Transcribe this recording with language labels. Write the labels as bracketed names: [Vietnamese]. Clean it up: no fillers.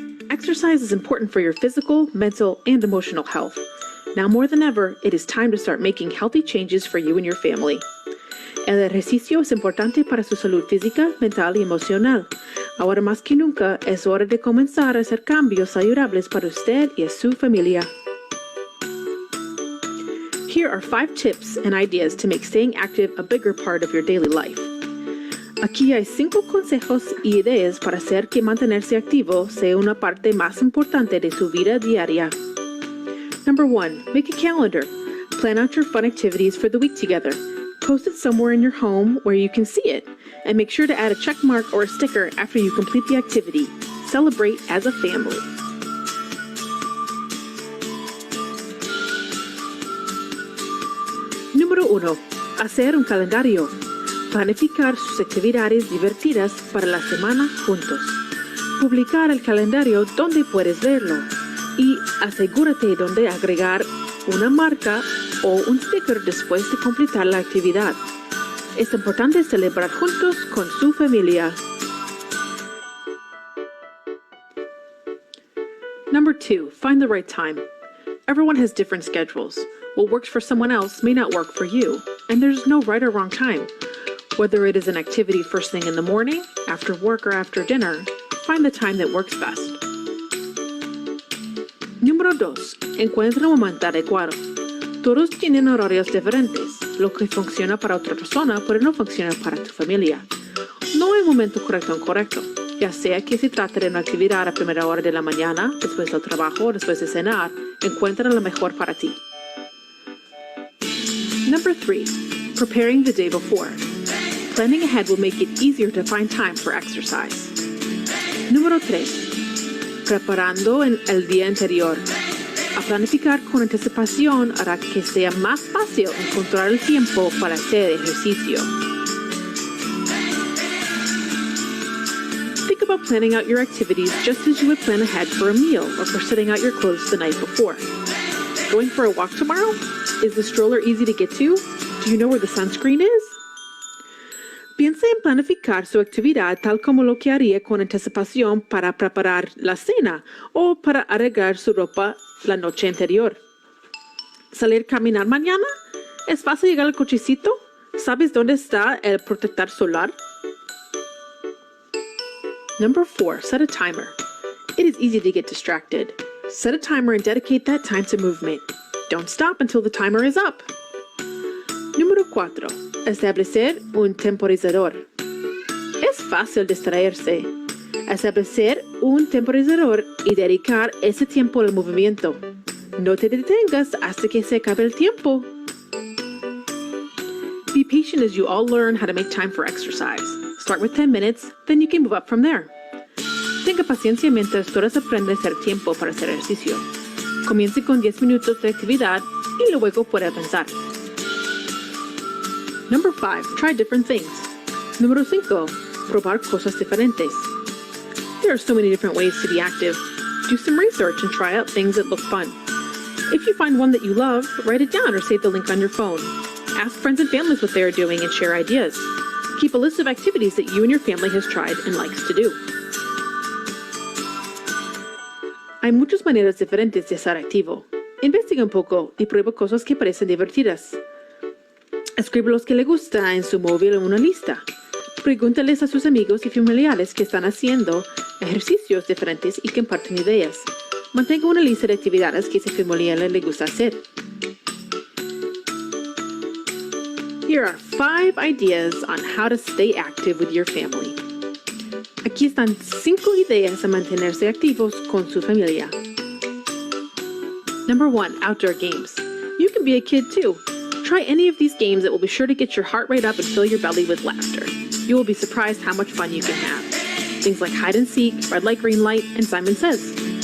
[English] Exercise is important for your physical, mental, and emotional health. Now more than ever, it is time to start making healthy changes for you and your family. [Spanish] El ejercicio es importante para su salud física, mental y emocional. Ahora más que nunca, es hora de comenzar a hacer cambios saludables para usted y su familia. [English] Here are 5 tips and ideas to make staying active a bigger part of your daily life. [Spanish] Aquí hay 5 consejos y ideas para hacer que mantenerse activo sea una parte más importante de su vida diaria. [English] Number 1, make a calendar. Plan out your fun activities for the week together. Post it somewhere in your home where you can see it, and make sure to add a check mark or a sticker after you complete the activity. Celebrate as a family. [Spanish] Número 1. Hacer un calendario. Planificar sus actividades divertidas para la semana juntos. Publicar el calendario donde puedes verlo. Y asegúrate donde agregar una marca o un sticker después de completar la actividad. Es importante celebrar juntos con su familia. [English] Number 2, find the right time. Everyone has different schedules. What works for someone else may not work for you, and there's no right or wrong time. Whether it is an activity first thing in the morning, after work, or after dinner, find the time that works best. [Spanish] Número 2. Encuentra un momento adecuado. Todos tienen horarios diferentes. Lo que funciona para otra persona puede no funcionar para tu familia. No hay momento correcto o incorrecto. ya sea que se trate de una actividad a primera hora de la mañana, después del trabajo o después de cenar. Encuentra lo mejor para ti. [English] Number 3, preparing the day before. Planning ahead will make it easier to find time for exercise. [Spanish] Número 3, preparando en el día anterior. A planificar con anticipación hará que sea más fácil encontrar el tiempo para hacer ejercicio. [English] Think about planning out your activities just as you would plan ahead for a meal or for setting out your clothes the night before. Going for a walk tomorrow? Is the stroller easy to get to? Do you know where the sunscreen is? [Spanish] Piense en planificar su actividad tal como lo que haría con anticipación para preparar la cena o para arreglar su ropa la noche anterior. ¿Salir a caminar mañana? ¿Es fácil llegar al cochecito? ¿Sabes dónde está el protector solar? [English] Number 4, set a timer. It is easy to get distracted. Set a timer and dedicate that time to movement. Don't stop until the timer is up. [Spanish] Número 4. Establecer un temporizador. Es fácil distraerse. Establecer un temporizador y dedicar ese tiempo al movimiento. No te detengas hasta que se acabe el tiempo. [English] Be patient as you all learn how to make time for exercise. Start with 10 minutes, then you can move up from there. [Spanish] Tenga paciencia mientras todos aprenden a hacer tiempo para hacer ejercicio. Comience con 10 minutos de actividad y luego puede avanzar. [English] Number 5, try different things. [Spanish] Número 5, probar cosas diferentes. [English] There are so many different ways to be active. Do some research and try out things that look fun. If you find one that you love, write it down or save the link on your phone. Ask friends and families what they are doing and share ideas. Keep a list of activities that you and your family has tried and likes to do. [Spanish] Hay muchas maneras diferentes de estar activo. Investiga un poco y prueba cosas que parecen divertidas. Escribe los que le gusta en su móvil en una lista. Pregúntales a sus amigos y familiares que están haciendo ejercicios diferentes y comparten ideas. Mantenga una lista de actividades que a su familia le gusta hacer. [English] Here are 5 ideas on how to stay active with your family. [Spanish] Aquí están 5 ideas a mantenerse activos con su familia. [English] Number 1, outdoor games. You can be a kid too. Try any of these games that will be sure to get your heart rate up and fill your belly with laughter. You will be surprised how much fun you can have. Things like hide and seek, red light, green light, and Simon Says.